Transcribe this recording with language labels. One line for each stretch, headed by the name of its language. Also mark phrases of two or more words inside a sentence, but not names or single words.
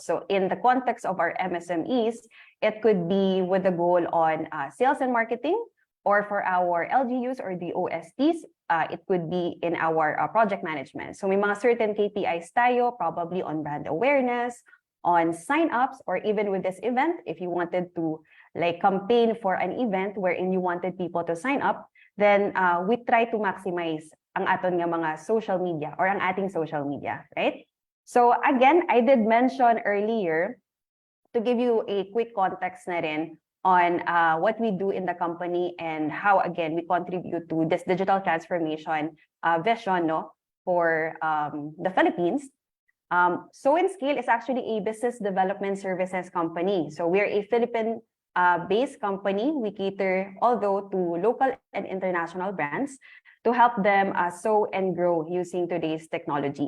English: So in the context of our MSMEs, it could be with the goal on sales and marketing, or for our LGUs or the OSTs, it could be in our project management. So
Filipino: may mga
English: certain KPIs tayo, probably on brand awareness, on sign-ups, or even with this event, if you wanted to like campaign for an event wherein you wanted people to sign up, then we try to maximize
Hiligaynon: ang aton nga mga
English: social media or
Filipino: ang ating
English: social media, right? So again, I did mention earlier to give you a quick context
Filipino: na rin
English: on what we do in the company and how, again, we contribute to this digital transformation vision, no, for the Philippines. Sowenscale is actually a business development services company. So we're a Philippine-based company. We cater, although, to local and international brands to help them sow and grow using today's technology.